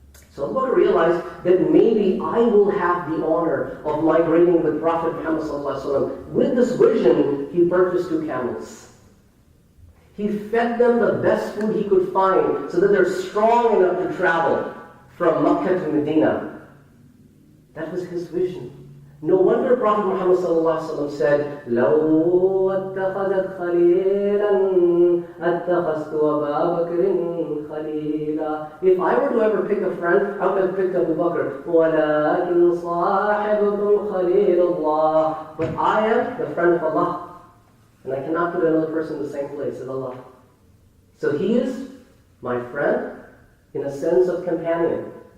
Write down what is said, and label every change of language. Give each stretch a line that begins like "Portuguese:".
English: So Abu Bakr realized that maybe I will have the honor of migrating with Prophet Muhammad ﷺ. With this vision, he purchased 2 camels. He fed them the best food he could find so that they're strong enough to travel from Makkah to Medina. That was his vision. No wonder Prophet Muhammad ﷺ said,
Arabic: لَوْ أَتَّخَذَتْ خَلِيلًا أَتَّخَذْتُ أَبَا بَكْرٍ خَلِيلًا.
English: If I were to ever pick a friend, I would have picked Abu Bakr.
Arabic: وَلَكِنْ صَاحِبُكُمْ خَلِيلُ اللَّهِ.
English: But I am the friend of Allah. And I cannot put another person in the same place as Allah. So he is my friend in a sense of companion.